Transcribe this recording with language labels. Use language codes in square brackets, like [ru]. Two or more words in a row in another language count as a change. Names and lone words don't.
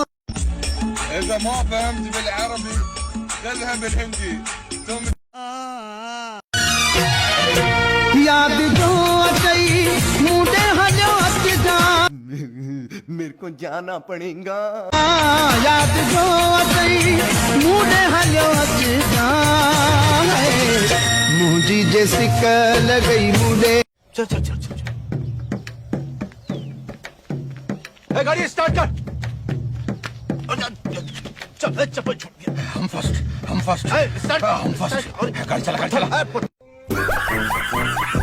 [ar] إذا ما فهمت بالعربي خذها بالهندي ثم [sd] याद जो अचई मुंडे हलियो अचजा [hi] मेरे को जाना पड़ेगा। [sd] याद जो अचई मुंडे हलियो अचजा मुंजी जे सिक लगई मुंडे। [hi] चल चल चल चल गाड़ी स्टार्ट कर। चप्पल छूट गया। हम फर्स्ट स्टार्ट। हम फर्स्ट गाड़ी चला